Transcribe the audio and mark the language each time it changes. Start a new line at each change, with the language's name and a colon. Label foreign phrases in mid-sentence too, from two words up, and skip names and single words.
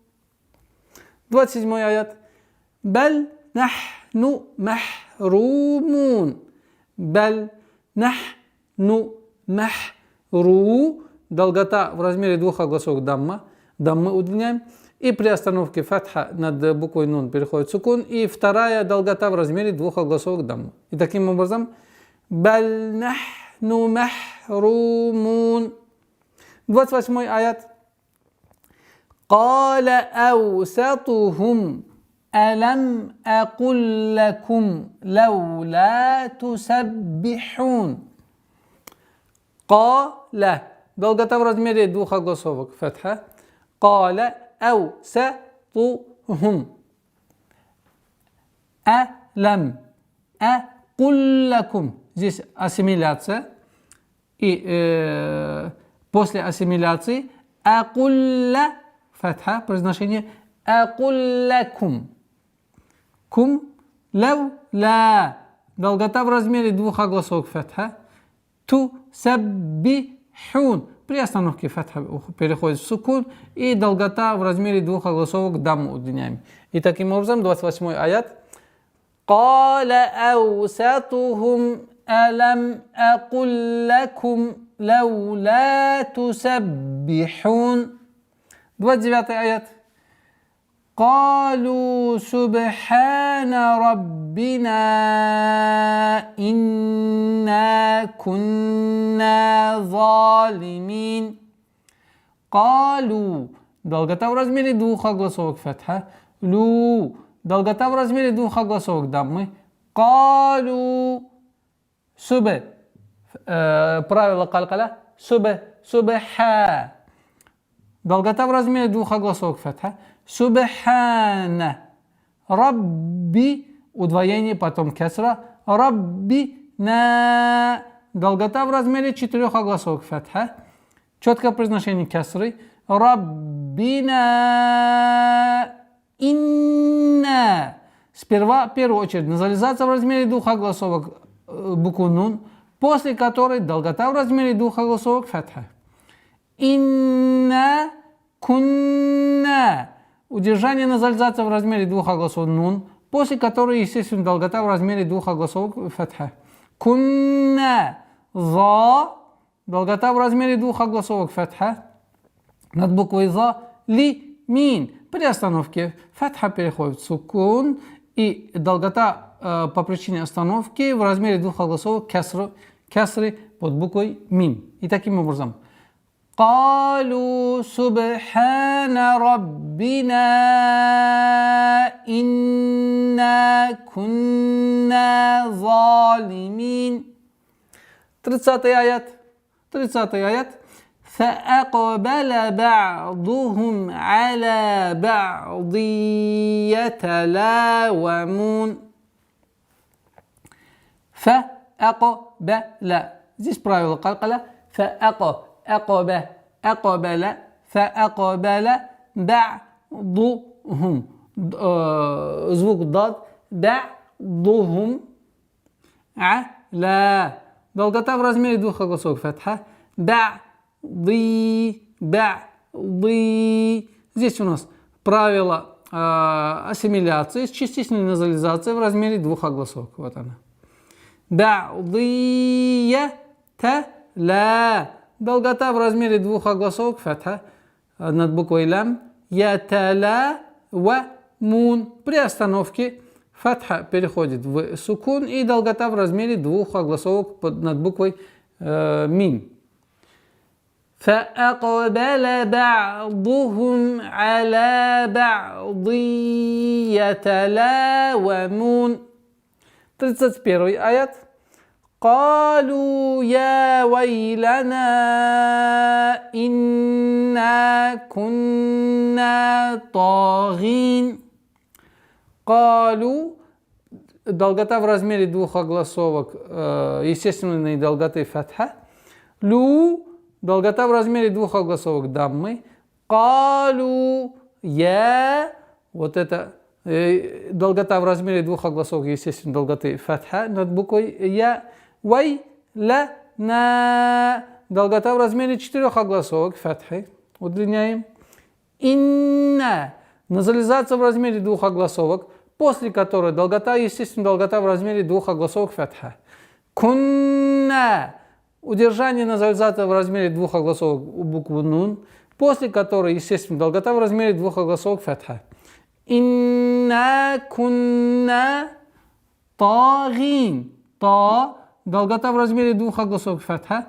Arabic: 27 аят. بل نحن محرومون. بل نحن محرومون.
Russian: Долгота в размере двух огласовок дамма. Даммы удлиняем. И при остановке фатха над буквой нун переходит сукун. И вторая долгота в размере двух огласовок дамма. И таким образом.
Arabic: بل نحن محرومون.
Russian: 28 аят.
Arabic: قال أوسطهم ألم أقل لكم لولا تسبحون. قال.
Russian: Долгота в размере двух огласовок фатха.
Arabic: قال أوسطهم ألم أقل لكم.
Russian: Здесь ассимиляция. И после ассимиляции أقل фатха, произношение
Arabic: أقل لكم. Кум лав ла.
Russian: Долгота в размере двух огласовок фатха.
Arabic: Тусаббихун.
Russian: При остановке фатха переходит в сукун, и долгота в размере двух огласовок дамму удлиняем. И таким образом 28 аят.
Arabic: قال أوسطهم ألم أقل لكم لولا تسبحون.
Russian: 29 аят.
Arabic: قالوا سبحان ربنا إنا كنا ظالمين.
Russian: قالوا долгота в размере двух огласовок фатха. Лу долгота в размере двух огласовок даммы.
Arabic: قالوا سب
Russian: правило калкаля субха. Долгота в размере двух огласовок фатха.
Arabic: Субхана.
Russian: Рабби удвоение, потом кесра.
Arabic: رب نا.
Russian: Долгота в размере четырех огласовок фатха. Четкое произношение кесры.
Arabic: ربنا إنا.
Russian: Сперва, в первую очередь, назализация в размере двух огласовок букву нун, после которой долгота в размере двух огласовок фатха.
Arabic: إنا كنا.
Russian: Удержание назализации в размере двух огласовок нун, после которой, естественно, долгота в размере двух огласовок фатха.
Arabic: كنا ظا.
Russian: Долгота в размере двух огласовок фатха. Над буквой
Arabic: ظا لي مين.
Russian: При остановке фатха переходит в сукун, и долгота по причине остановки в размере двух огласовок кесры под буквой мим. И таким образом.
Arabic: قالوا سبحان ربنا إنا كنا ظالمين.
Russian: 30 аят. 30 аят.
Arabic: فأقبل بعضهم على بعض يتلاومون. فأقبل.
Russian: Здесь правило калкаля.
Arabic: أقبل فأقبل بعضهم.
Russian: Звук дад.
Arabic: بعضهم على.
Russian: Долгота в размере двух огласовок фатха.
Arabic: Ба'ди.
Russian: Здесь у нас правило ассимиляции с частичной назализацией в размере двух огласовок. Вот она. Ба'дия-та-ла. Долгота в размере двух огласовок фатха над буквой лям.
Arabic: Я-та-ла-ва-мун.
Russian: При остановке фатха переходит в сукун, и долгота в размере двух огласовок над буквой мим.
Arabic: فأقبل بعضهم على بعض يتلاومون.
Russian: 31 аят.
Arabic: قالوا يا ويلنا إنا كنا طاغين.
Russian: قالوا долгота в размере двух огласовок естественной долготы фатха. Лу долгота в размере двух огласовок даммы.
Arabic: قالوا يا.
Russian: Вот это долгота в размере двух огласовок естественной долготы фатха над буквой я.
Arabic: وي لا نا.
Russian: Долгота в размере четырех огласовок фатхи. Удлиняем. Инна. Назализация в размере двух огласовок, после которой долгота, естественно, долгота в размере двух огласовок фатха.
Arabic: Кунна.
Russian: Удержание назализации в размере двух огласовок у буквы нун, после которой, естественно, долгота в размере двух огласовок фатха.
Arabic: إنا كنا طاغين. Та.
Russian: Долгота в размере двух огласовок фатха.